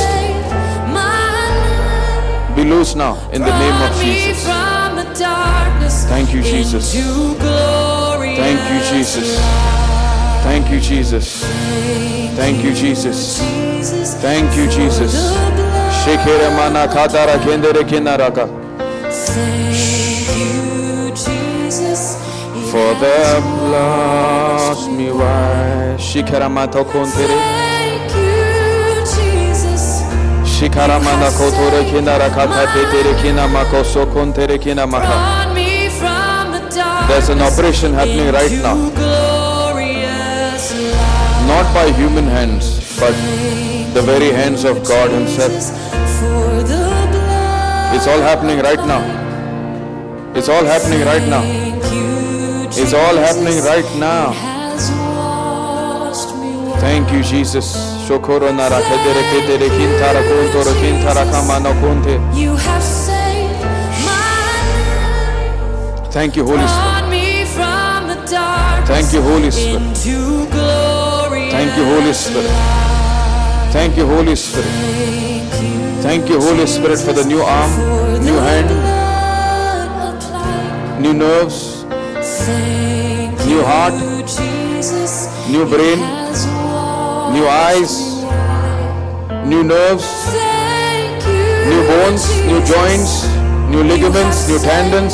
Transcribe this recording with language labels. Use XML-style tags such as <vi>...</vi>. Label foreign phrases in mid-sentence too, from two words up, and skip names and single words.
<en>saved my life. Be loose now, in the name of Brought me Jesus. from the darkness Thank you, Jesus. into glorious Thank you, Jesus. Thank you, Jesus. Thank you, Jesus. Jesus, Thank you, for Jesus. the blood. Shekere mana khatara kendere kinaraka. Thank you, Jesus. For the blood me white. Shikara mata kontere. Thank you, Jesus. Shikara mana kotore kinara kathate tere kina makoso kontere kina maka. Brought me from the darkness. There's an operation happening right now. into glorious light. Not by human hands, but the very hands of God Himself. For the blood. It's all happening right now. It's all happening right now. Thank It's all happening right now. Thank you, Jesus. Shokoro nara kedere kedere kintara kuntoro kintara kamano kunte. You have saved my life. Thank you, Holy Spirit. Brought me from the darkness Thank you, Holy Spirit. into glorious Thank you, Holy Spirit. Thank you, Holy Spirit. Thank you, Holy Spirit, for the new arm, new hand, new nerves, new heart, new brain, new eyes, new nerves, new bones, new joints, new ligaments, new tendons.</en>